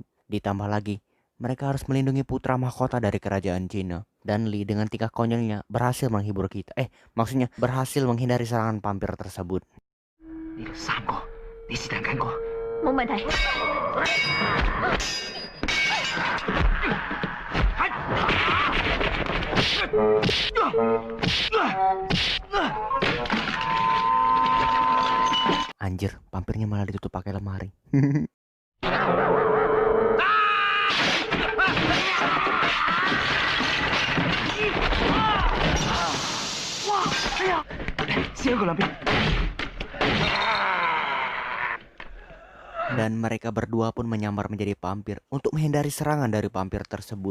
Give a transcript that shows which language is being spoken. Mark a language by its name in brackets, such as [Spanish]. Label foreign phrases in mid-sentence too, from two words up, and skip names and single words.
[Indonesian] Ditambah lagi, mereka harus melindungi putra mahkota dari kerajaan Cina. Dan Li dengan tingkah konyolnya berhasil menghibur kita. Maksudnya berhasil menghindari serangan pampir tersebut. [Cantonese] 呢度3個，你是但揀個。冇問題。 [Indonesian] Anjir, pampirnya malah ditutup pakai lemari. Dan mereka berdua pun menyamar menjadi pampir untuk menghindari serangan dari pampir tersebut.